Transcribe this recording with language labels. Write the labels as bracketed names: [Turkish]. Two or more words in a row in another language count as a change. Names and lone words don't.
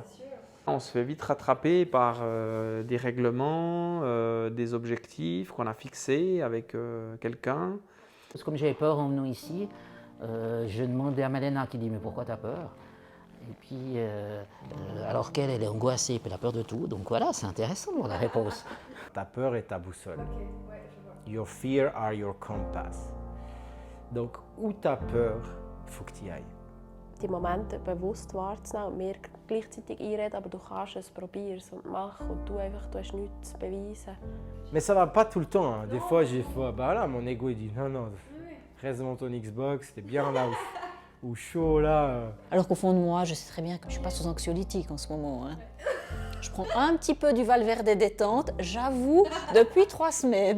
[French] On se fait vite rattraper par des règlements, des objectifs qu'on a fixés avec quelqu'un. Parce que comme j'avais peur en venant ici, je demandais à Malena qui dit « mais pourquoi tu as peur ?» Et puis, alors qu'elle, elle est angoissée et elle a peur de tout, donc voilà, c'est intéressant la réponse. Ta peur est ta boussole. [English] Your fear are your compass. [French] Donc, où tu as peur, il faut que tu y ailles. [German] Die Momente bewusst wahrzunehmen und mir gleichzeitig einreden, aber du kannst es, probier es und mach und du hast nichts zu beweisen. [French] Mais ça va pas tout le temps. Hein. Des fois, bah là, mon ego il dit non, reste devant ton Xbox, t'es bien là ou chaud là. Alors qu'au fond de moi, je sais très bien que je suis pas sous anxiolytique en ce moment. Hein. Je prends un petit peu du Valverde détente, j'avoue, depuis 3 semaines.